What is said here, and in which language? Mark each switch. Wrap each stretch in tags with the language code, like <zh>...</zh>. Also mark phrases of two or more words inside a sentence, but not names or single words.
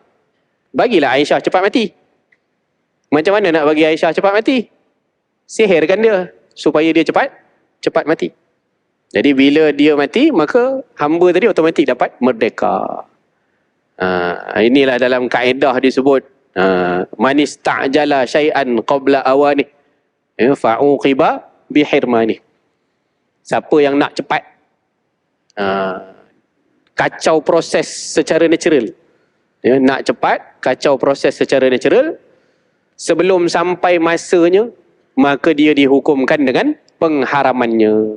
<ms>Bagilah Aisyah cepat mati. Macam mana nak bagi Aisyah cepat mati? Sihirkan dia supaya dia cepat mati. Jadi bila dia mati, maka hamba tadi otomatik dapat merdeka. Inilah dalam kaedah disebut,</ms> <ar>من استعجل شيئا قبل أوانه فعوقب بحرمانه.</ar> <ms>Siapa yang nak cepat kacau proses secara natural, nak cepat kacau proses secara natural, sebelum sampai masanya, maka dia dihukumkan dengan pengharamannya.</ms>